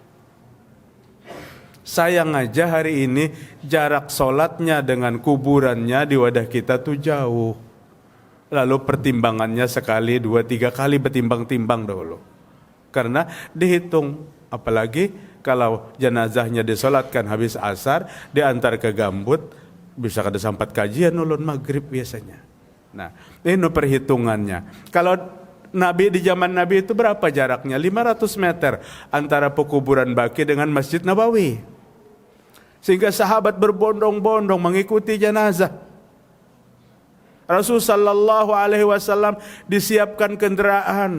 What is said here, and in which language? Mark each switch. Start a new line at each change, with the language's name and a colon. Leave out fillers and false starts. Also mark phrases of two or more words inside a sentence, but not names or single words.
Indonesian: Sayang aja hari ini jarak sholatnya dengan kuburannya di wadah kita tuh jauh. Lalu pertimbangannya sekali, 2, 3 kali bertimbang-timbang dahulu. Karena dihitung, apalagi kalau jenazahnya disolatkan habis asar, diantar ke Gambut, bisa
Banjar: kada sampat
Indonesian: kajian ulun maghrib biasanya. Nah, ini perhitungannya. Kalau Nabi di zaman Nabi itu berapa jaraknya? 500 meter antara pekuburan Baqi dengan Masjid Nabawi. Sehingga sahabat berbondong-bondong mengikuti jenazah. Rasul
Arabic: sallallahu alaihi wasallam
Indonesian: disiapkan kendaraan.